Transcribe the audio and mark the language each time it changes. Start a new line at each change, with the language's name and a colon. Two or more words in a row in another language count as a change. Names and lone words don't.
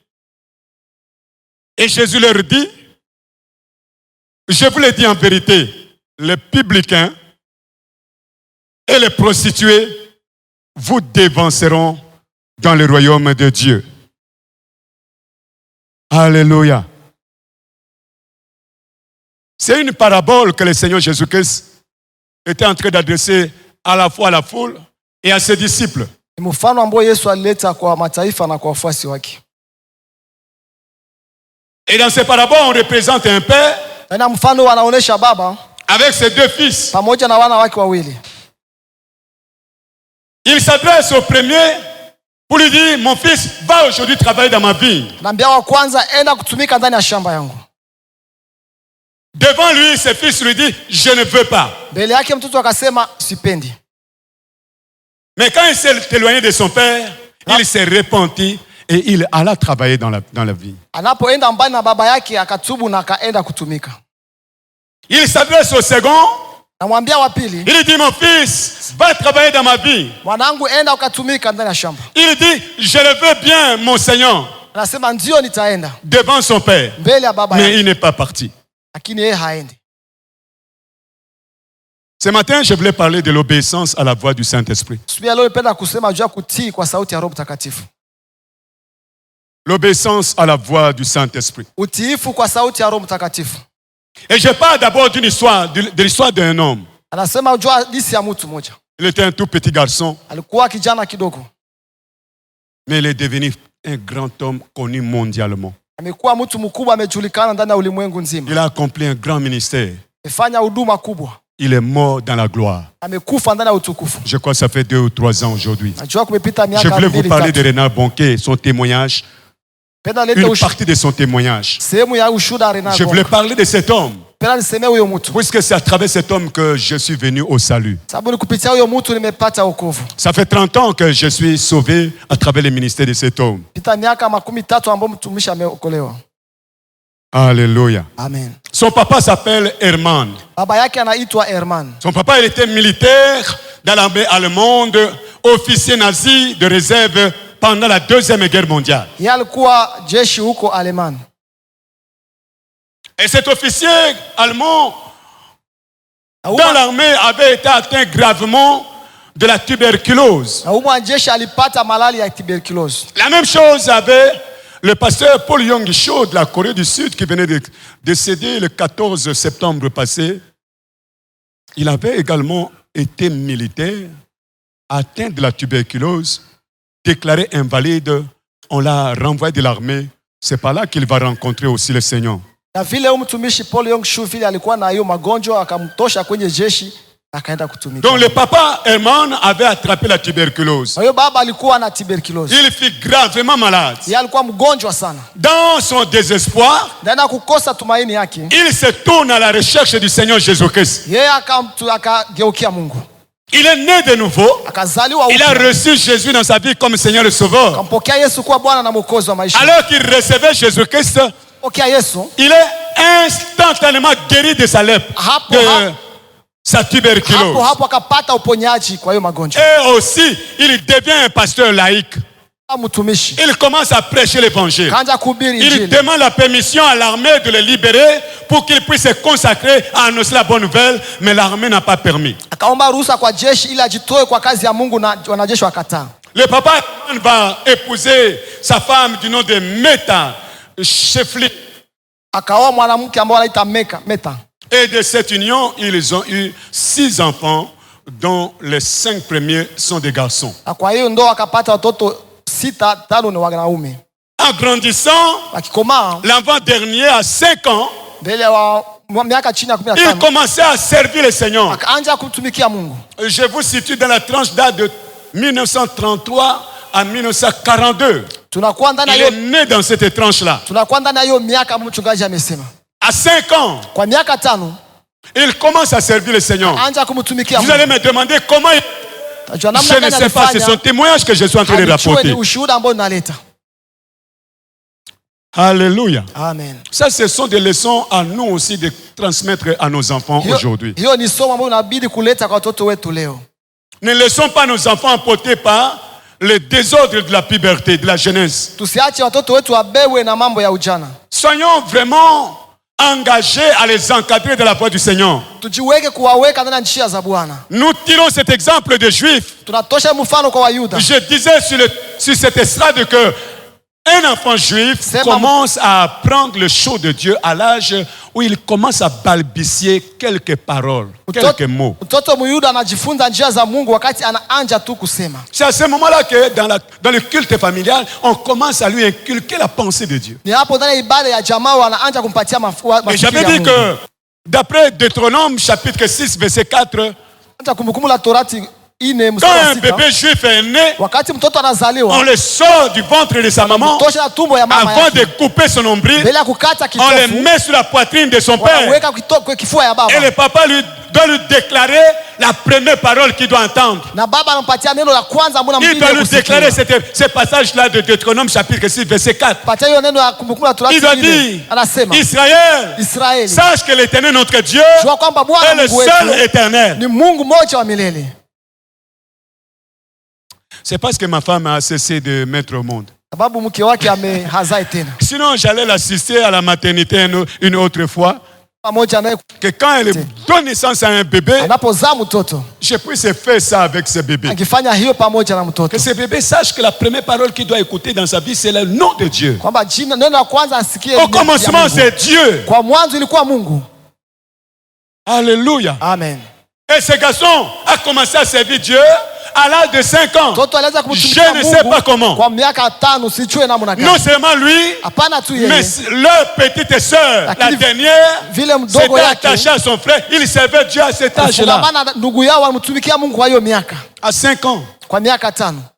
French: Et Jésus leur dit, je vous le dis en vérité, les publicains et les prostituées vous dévanceront dans le royaume de Dieu. Alléluia. C'est une parabole que le Seigneur Jésus-Christ était en train d'adresser à la fois à la foule et à ses disciples.
Swahili: Mfano ambao Yesu alileta kwa mataifa na kwa wafuasi wake.
French: Et dans ces paraboles, on représente un père
Swahili: Na mfano wanaonesha baba
French: avec ses 2 fils.
Swahili: pamoja na wana wake wawili.
French: Il s'adresse au premier pour lui dire, mon fils, va aujourd'hui travailler dans ma vigne.
Swahili: Naambia wa kwanza, enda kutumika ndani ya shamba yangu.
French: Devant lui, ses fils lui dit, je ne veux pas.
Swahili: Mbele yake mtoto akasema sipendi.
French: Mais quand il s'est éloigné de son père, il s'est repenti et il alla travailler dans la vigne.
Swahili: Anapoenda mbali na baba yake akatubu na akaenda kutumika.
French: Il s'adresse au second.
Swahili: Namwambia wa pili,
French: Il dit, mon fils, va travailler dans ma vigne.
Swahili: mwanangu enda ukatumika ndani ya shamba.
French: Il dit, je le veux bien, mon Seigneur.
Swahili: Anasema ndio nitaenda.
French: Devant son père.
Swahili: Mbele ya baba
French: Mais
Swahili: yake.
French: il n'est pas parti.
Swahili: Lakini yeye haendi.
French: Ce matin, je voulais parler de l'obéissance à la voix du Saint-Esprit.
Swahili: Subia leo nipenda kusema juu ya kutii kwa sauti ya Roho Mtakatifu.
French: L'obéissance à la voix du Saint-Esprit.
Swahili: Utiifu kwa sauti ya Roho Mtakatifu.
French: Et je parle d'abord d'une histoire, de l'histoire d'un homme.
Swahili: Anasema juu hadithi ya mtu mmoja.
French: Il était un tout petit garçon,
Swahili: Alikuwa kijana kidogo.
French: mais il est devenu un grand homme connu mondialement.
Swahili: Amekuwa mtu mkubwa, amejulikana ndani ya ulimwengu nzima.
French: Il a accompli un grand ministère.
Swahili: Amefanya huduma kubwa.
French: il est mort dans la gloire.
Swahili: Amekufa ndani ya utukufu.
French: Je crois que ça fait 2 ou 3 ans aujourd'hui.
Swahili: Najua kumepita miaka
French: Je voulais vous
Swahili: 2
French: parler de
Swahili: 3.
French: Renard Bonquet, son témoignage,
Swahili: Penda leta
French: une partie de son témoignage.
Swahili: sehemu ya ushuhuda wa Renard
French: Je voulais
Swahili: Bonke.
French: parler de cet homme,
Swahili: Penda niseme huyo mtu.
French: puisque c'est à travers cet homme que je suis venu au salut.
Swahili: Sababu ni kupitia huyo mtu nimepata wokovu.
French: Ça fait 30 ans que je suis sauvé à travers le ministère de cet homme.
Swahili: Pita miaka 13 ambao mtumishi ameokolewa.
French: Alléluia. Amen. Son papa s'appelle Herman.
Swahili: Baba yake anaitwa Herman.
French: Son papa, il était militaire dans l'armée allemande, officier nazi de réserve pendant la Deuxième Guerre mondiale.
Swahili: Yeye alikuwa jeshi huko Alemani.
French: Et cet officier allemand dans l'armée avait été atteint gravement de la tuberculose.
Swahili: Na huyo jeshi alipata malaria ya tuberculose.
French: La même chose avait le pasteur Paul Yong-cho de la Corée du Sud qui venait de décéder le 14 septembre passé. Il avait également été militaire, atteint de la tuberculose, déclaré invalide. On l'a renvoyé de l'armée. C'est par là qu'il va rencontrer aussi le Seigneur.
Swahili: Na vile huyo mtumishi Paul Yong-cho vile alikuwa na hiyo magonjwa akamtosha kwenye jeshi akaenda kutumika.
French: Donc le papa Herman avait attrapé la tuberculose.
Swahili: Huyo baba alikuwa na tuberculose.
French: Il fut gravement malade.
Swahili: Yeye alikuwa mgonjwa sana.
French: Dans son désespoir,
Swahili: Ndana kukosa tumaini yake.
French: il se tourne à la recherche du Seigneur Jésus-Christ.
Swahili: Yeye akageukia Mungu.
French: Il est né de nouveau.
Swahili: Akazaliwa
French: Il a
Swahili: upya.
French: reçu Jésus dans sa vie comme Seigneur et Sauveur.
Swahili: Akampokea Yesu kuwa Bwana na Mwokozi wa maisha.
French: Alors qu'il recevait Jésus-Christ,
Swahili: Pokea Yesu.
French: il est instantanément guéri de sa lèpre,
Swahili: Hapo,
French: de
Swahili: hapo.
French: sa tuberculose.
Swahili: Hapo akapata uponyaji kwa hiyo magonjwa.
French: Et aussi, il devient un pasteur laïque.
Swahili: Mtumishi.
French: Il commence à prêcher l'évangile.
Swahili: Kaanza kuhubiri
French: Il
Swahili: injili.
French: demande la permission à l'armée de le libérer pour qu'il puisse se consacrer à annoncer la bonne nouvelle, mais l'armée n'a pas permis.
Swahili: Akaomba ruhusa kwa jeshi ili ajitoe kwa kazi ya Mungu na wanajeshi wakataa.
French: Le papa va épouser sa femme du nom de Meta Shefli.
Swahili: Akaoa mwanamke ambaye anaita Meta.
French: Et de cette union, ils ont eu 6 enfants, dont les 5 premiers sont des garçons.
Swahili: Na kwa hiyo ndio akapata watoto 6, 5 ni wanaume.
French: En grandissant,
Swahili: Akikomaa
French: l'enfant dernier à 5 ans,
Swahili: mbele wa miaka chini ya
French: il
Swahili: 15
French: commençait à servir le Seigneur.
Swahili: akaanza kumtumikia Mungu.
French: Je vous situe dans la tranche d'âge de 1933 à 1942.
Swahili: Tunakuwa ndani
French: Il
Swahili: ya
French: est
Swahili: hiyo
French: né dans cette tranche-là.
Swahili: tunakuwa ndani ya hiyo miaka mchungaji amesema.
French: À 5 ans,
Swahili: Kwa miaka 5
French: il commence à servir le Seigneur.
Swahili: anza kumtumikia
French: Vous
Swahili: Mungu.
French: allez me demander comment il...
Swahili: Tajua namna
French: Je ne
Swahili: gani
French: sais pas, c'est son
Swahili: alifanya.
French: témoignage que je suis en train de
Swahili: Alijue ni
French: rapporter.
Swahili: ushuhuda ambao naleta.
French: Alléluia. Amen. Ça, ce sont des leçons à nous aussi de transmettre à nos enfants aujourd'hui.
Swahili: Hiyo ni somo ambalo inabidi kuleta kwa watoto wetu leo.
French: Ne laissons pas nos enfants emportés par le désordre de la puberté, de la jeunesse.
Swahili: Tusiache watoto wetu wabewe na mambo ya ujana.
French: Soyons vraiment engagés à les encadrer de la voie du Seigneur.
Swahili: Tujiweke kuwaweka ndani ya njia za Bwana.
French: Nous tirons cet exemple des Juifs.
Swahili: Tunatosha mfano kwa Wayuda.
French: Je disais sur cette estrade que un enfant juif commence à apprendre le show de Dieu à l'âge où il commence à balbutier quelques paroles, quelques mots.
Swahili: Mtoto Myuda anajifunza njia za Mungu wakati anaanza tu kusema.
French: C'est à ce moment-là que dans le culte familial, on commence à lui inculquer la pensée de Dieu.
Swahili: Ni hapo ndani ya ibada ya jamaa wanaanza kumpatia
French: Et j'avais dit que d'après Deutéronome chapitre 6 verset 4,
Swahili: hata Kumbukumbu la Torati 4
French: quand un
Swahili: mstari wa 6.
French: bébé juif est né,
Swahili: Wakati mtoto anazaliwa,
French: on le sort du ventre de sa maman
Swahili: tosha na tumbo ya mama
French: avant
Swahili: yake.
French: de couper son nombril.
Swahili: Mbele ya kukata
French: On le
Swahili: kitofu,
French: met sur la poitrine de son père.
Swahili: wanaweka kwa kifua ya baba.
French: Et le papa doit lui déclarer la première parole qu'il doit entendre.
Swahili: Na baba anampatia neno la kwanza ambalo
French: Il doit lui déclarer
Swahili: kusikia.
French: ce passage-là de Deutéronome chapitre 6 verset 4.
Swahili: Patia hiyo neno ya Kumbukumbu la Torati
French: Il doit
Swahili: 4.
French: dire,
Swahili: Anasema,
French: Israël,
Swahili: Israeli,
French: sache que l'Éternel notre Dieu
Swahili: jua kwamba
French: est
Swahili: Bwana
French: le
Swahili: Mungu
French: seul
Swahili: wetu
French: éternel.
Swahili: ni Mungu mmoja wa milele.
French: C'est parce que ma femme a cessé de mettre au monde.
Swahili: Sababu mke wake amehazai tena.
French: Sinon, j'allais l'assister à la maternité une autre fois.
Swahili: Pamoja naye
French: Que quand elle donne naissance à un bébé,
Swahili: anapozaa mtoto,
French: je puisse faire ça avec ce bébé.
Swahili: akifanya hiyo pamoja na mtoto.
French: Que ce bébé sache que la première parole qu'il doit écouter dans sa vie, c'est le nom de Dieu.
Swahili: Kwamba jina neno la kwanza asikie.
French: Au commencement, c'est Dieu.
Swahili: Kwa mwanzo ilikuwa Mungu.
French: Alléluia. Amen. Et ce garçon a commencé à servir Dieu à l'âge de 5 ans.
Swahili: Mtoto alianza
French: Je
Swahili: kumtumikia
French: ne sais
Swahili: Mungu
French: pas comment.
Swahili: kwa miaka 5, sijue namna
French: Non
Swahili: gani.
French: seulement lui,
Swahili: Hapana tu yeye,
French: mais leur petite sœur, la
Swahili: Lakini
French: dernière,
Swahili: vile mdogo
French: s'était
Swahili: yake
French: attachée à son frère. Il servait Dieu à cet âge-là.
Swahili: kufungamana na ndugu yao walimtumikia Mungu kwa hiyo miaka,
French: À 5 ans.
Swahili: kwa miaka 5.